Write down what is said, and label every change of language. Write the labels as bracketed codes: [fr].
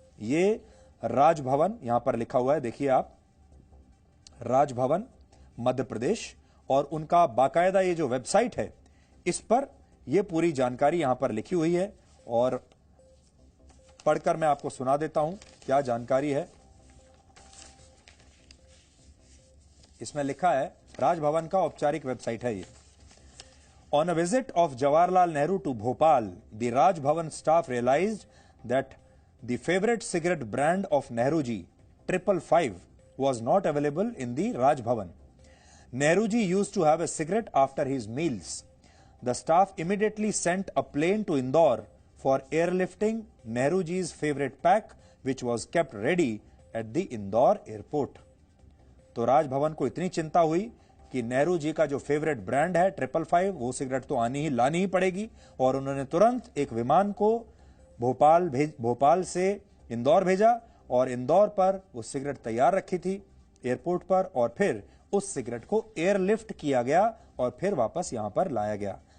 [hi] ये राजभवन यहां पर लिखा हुआ है, देखिए आप, राजभवन मध्य प्रदेश, और उनका बाकायदा ये जो वेबसाइट है इस पर ये पूरी जानकारी यहां पर लिखी हुई है और पढ़कर मैं आपको सुना देता हूं क्या जानकारी है। इसमें लिखा है, राजभवन का औपचारिक वेबसाइट है ये। [en] On a visit of Jawaharlal Nehru to Bhopal, the Raj Bhavan staff realized that the favorite cigarette brand of Nehruji, 555, was not available in the Raj Bhavan. Nehruji used to have a cigarette after his meals. The staff immediately sent a plane to Indore for airlifting Nehruji's favorite pack, which was kept ready at the Indore airport. [hi] तो राजभवन को इतनी चिंता हुई कि नेहरू जी का जो favourite brand है 555, वो सिगरेट तो लानी ही पड़ेगी, और उन्होंने तुरंत एक विमान को भोपाल से इंदौर भेजा और इंदौर पर वो सिगरेट तैयार रखी थी एयरपोर्ट पर, और फिर उस सिगरेट को एयरलिफ्ट किया गया और फिर वापस यहां पर लाया गया।